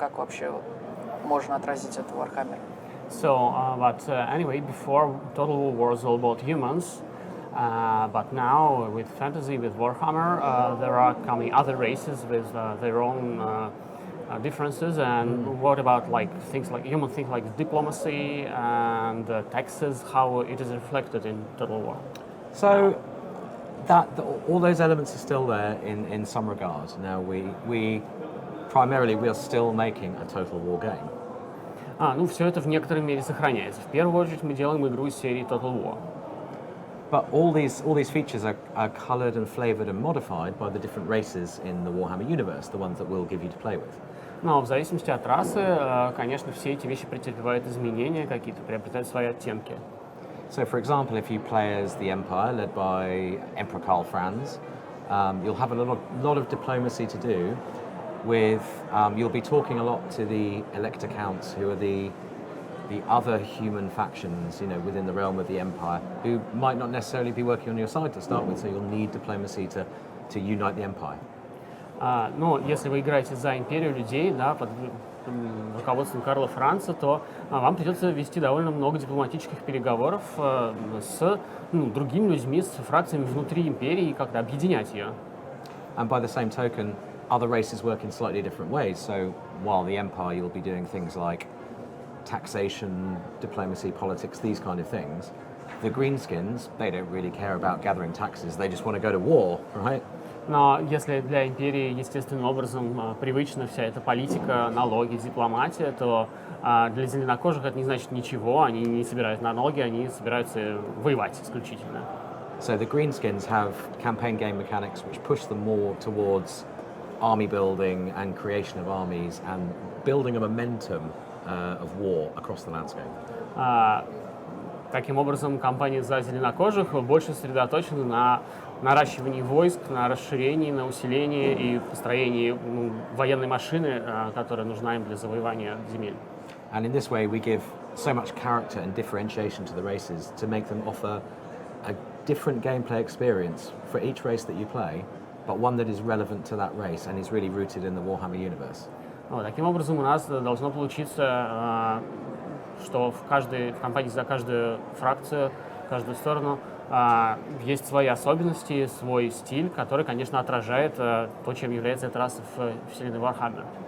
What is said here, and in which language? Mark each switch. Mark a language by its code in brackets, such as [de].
[ru] Как вообще можно отразить это в Warhammer? [en] So, anyway, before Total War was all about humans, but now with fantasy, with Warhammer, there are coming other races with their own differences. And what about like things like diplomacy and taxes? How it is reflected in Total War? So all those elements are still there in some regards. Now we are still making a Total War game. [ru] Ну, все это в некоторой мере сохраняется. В первую очередь мы делаем игру из серии Total War. [en] But all these features are coloured and flavoured and modified by the different races in the Warhammer universe, the ones that we'll give you to play with. [ru] Но в зависимости от расы, конечно, все эти вещи претерпевают изменения какие-то, приобретают свои оттенки. [en] So, for example, if you play as the Empire, led by Emperor Karl Franz, you'll have a lot of diplomacy to do. You'll be talking a lot to the Elector Counts, who are the other human factions, within the realm of the Empire, who might not necessarily be working on your side to start with. So you'll need diplomacy to unite the Empire. [ru] Но если вы играете за империю людей, да, под руководством Карла Франца, то вам придется вести довольно много дипломатических переговоров с другими людьми, с фракциями внутри империи и как-то объединять ее. [en] And by the same token, other races work in slightly different ways. So while the Empire, you'll be doing things like taxation, diplomacy, politics, these kind of things. The Greenskins, they don't really care about gathering taxes. They just want to go to war, right? [ru] Но если для империи естественным образом привычна вся эта политика, налоги, дипломатия, то для зеленокожих это не значит ничего, они не собирают налоги, они собираются воевать исключительно. [en] So the greenskins have campaign game mechanics which push them more towards army building and creation of armies and building a momentum of war across the landscape. [ru] Таким образом, компании за зеленокожих больше сосредоточены на наращивании войск, на расширении, на усилении и построении военной машины, которая нужна им для завоевания земель. [en] And in this way, we give so much character and differentiation to the races to make them offer a different gameplay experience for each race that you play, but one that is relevant to that race and is really rooted in the Warhammer universe. [ru] Таким образом, у нас должно получиться, что в компании за каждую фракцию, каждую сторону есть свои особенности, свой стиль, который, конечно, отражает то, чем является эта раса в вселенной Warhammer.